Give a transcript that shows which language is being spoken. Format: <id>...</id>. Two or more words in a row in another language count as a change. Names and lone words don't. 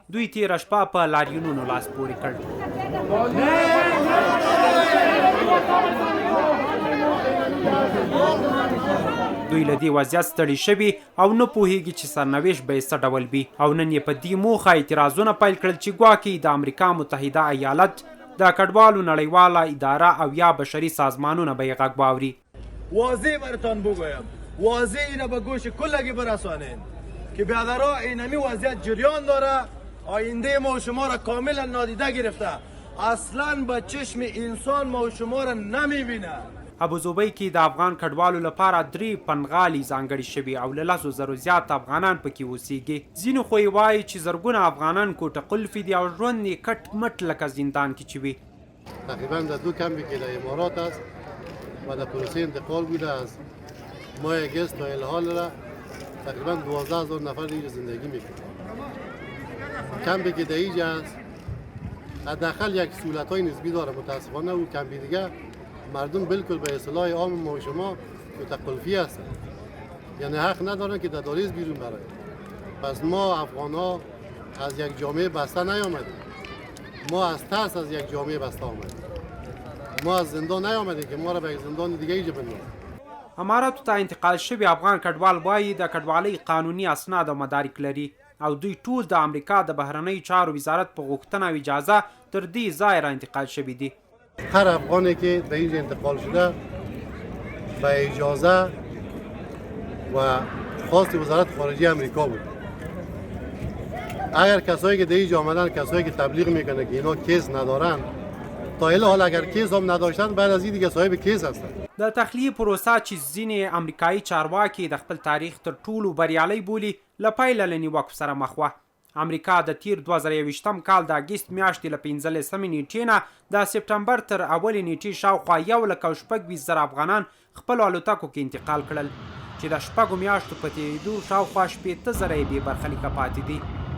<ps>دوی تېره شپه په لاریونونو لاس پورې کړ. دوی له دې وضعیت ستړي شوي او نه پوهیږي چې سرنوشت به یې څه ډول وي او نن یې په دې موخه اعتراضونه پیل کړل چې ګواکې د امریکا متحده ایالت د کډوالو نړیواله اداره او یا بشري سازمانونه به یې غږ واوري.</ps> <fa>واضح براتان بگویم، واضح اینو به گوش کلگی برسانین که بیادرها اینمی وضعیت جریان داره. آینده ما و شما را کاملا نادیده گرفته، اصلا به چشم انسان ما و شما را نمیبینه.</fa> <ps>ابوظبي کې د افغان کډوالو لپاره 3 پنغالي ځانګړي شوي او له 10,000 زیات افغانان پکې اوسېږي. ځینو خو یې وایي چې زرګونه افغانان کوټه قلفي دي او ژوند یې کټ مټ لکه زندان کې چې وي.</ps> <fa>تقریبا در 2 کمپی که در امارات است و در پروسه انتقال بوده از ماه اگست تا الحال را تقریبا 12,000 نفر اینجا زندگی میکنند. کمپی که در اینجا است حداقل یک سهولت های نسبی داره. متاسفانه او کمپی دیگه مردم بالکل به اصطلاح عام ما و شما متقلفی هستند، یعنی حق ندارن که در داریز بیرون برای. پس ما افغان ها از یک جامعه بسته نیامدیم، ما از ترس از یک جامعه بسته آمدیم، ما از زندان نیامدیم که ما را به یک زندان دیگه ایجا بندازن.</fa> <ps>اماراتو ته انتقال شوي افغان کډوال وایي د کډوالۍ قانوني اسناد او مدارک لري او دوی ټول د امریکا د بهرنیو چارو وزارت په غوښتنه او اجازه تر دې ځایه را انتقال شوي دي.</ps> <fa>هر افغانی که به اینجا انتقال شده به اجازه و خواست وزارت خارجه امریکا بود. اگر کسایی که در اینجا آمدن کسایی که تبلیغ میکنه که اینا کیس ندارن، تا این حال اگر کیس هم نداشتن بعد از این دیگه صاحب کیس هستن.</fa> <ps>د تخلیه پروسه چې ځینې امریکایي چارواکي د خپل تاریخ تر ټولو بریالۍ بولي له پیله له نیوکو سره مخ وه. امریکا د تیر 2021 کال د اګست میاشتې له 15 نیټې نه د سپټمبر تر اولې نیټې شاوخوا 1,26,000 افغانان خپلو الوتکو کې انتقال کړل چې د 6 میاشتو په تېرېدو شاوخوا 80,000 یې بې برخلیکه پاتې دي.</ps>